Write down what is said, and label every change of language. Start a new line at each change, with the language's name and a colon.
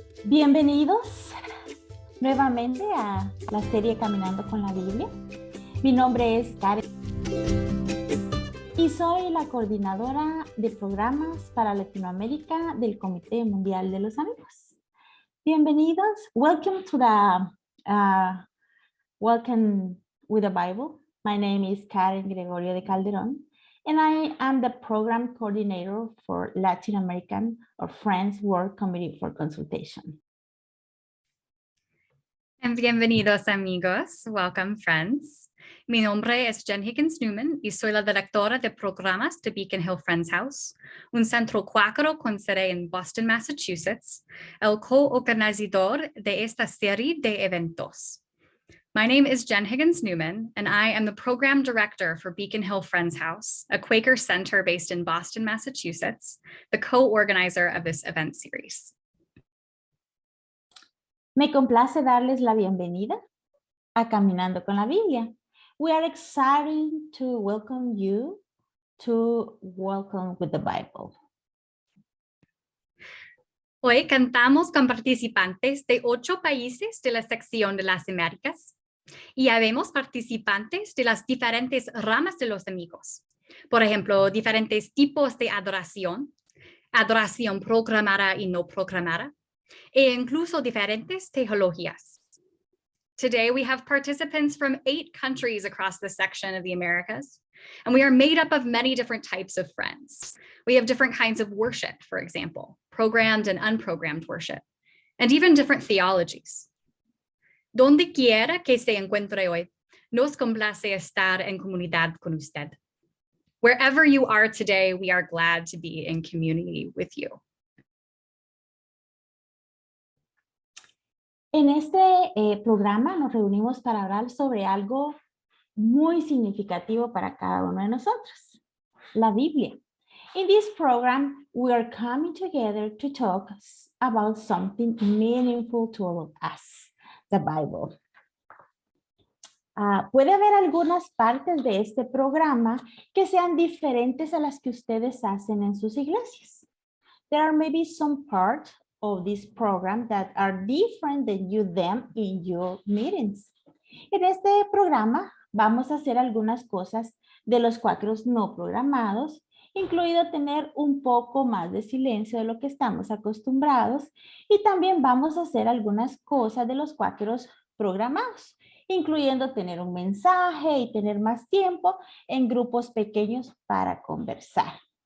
Spanish: Bienvenidos nuevamente a la serie Caminando con la Biblia. Mi nombre es Karen y soy la coordinadora de programas para Latinoamérica del Comité Mundial de los Amigos. Bienvenidos.
English: Welcome to the Welcome with the Bible. My name is Karen Gregorio de Calderón, and I am the program coordinator for Latin American or Friends World Committee for Consultation.
Spanish: Bienvenidos amigos,
English: welcome friends.
Spanish: Mi nombre es Jen Higgins Newman y soy la directora de programas de Beacon Hill Friends House, un centro cuáquero con sede en Boston, Massachusetts, el co-organizador de esta serie de eventos.
English: My name is Jen Higgins Newman, and I am the program director for Beacon Hill Friends House, a Quaker center based in Boston, Massachusetts, the co-organizer of this event series.
Spanish: Me complace darles la bienvenida a Caminando con la Biblia.
English: We are excited to welcome you to Welcome with the Bible.
Spanish: Hoy cantamos con participantes de 8 países de la sección de las Américas y habemos participantes de las diferentes ramas de los amigos. Por ejemplo, diferentes tipos de adoración, adoración programada y no programada, e incluso diferentes teologías.
English: Today, we have participants from 8 countries across the section of the Americas, and we are made up of many different types of friends. We have different kinds of worship, for example, programmed and unprogrammed worship, and even different theologies.
Spanish: Donde quiera que se encuentre hoy, nos complace estar en comunidad con usted.
English: Wherever you are today, we are glad to be in community with you.
Spanish: En este programa nos reunimos para hablar sobre algo muy significativo para cada uno de nosotros, la Biblia.
English: In this program, we are coming together to talk about something meaningful to all of us, the Bible.
Spanish: Puede haber algunas partes de este programa que sean diferentes a las que ustedes hacen en sus iglesias.
English: There are maybe some parts of this program that are different than you them in your meetings.
Spanish: En este programa vamos a hacer algunas cosas de los cuáqueros no programados, incluido tener un poco más de silencio de lo que estamos acostumbrados, y también vamos a hacer algunas cosas de los cuáqueros programados, incluyendo tener un mensaje y tener más tiempo en grupos pequeños para conversar.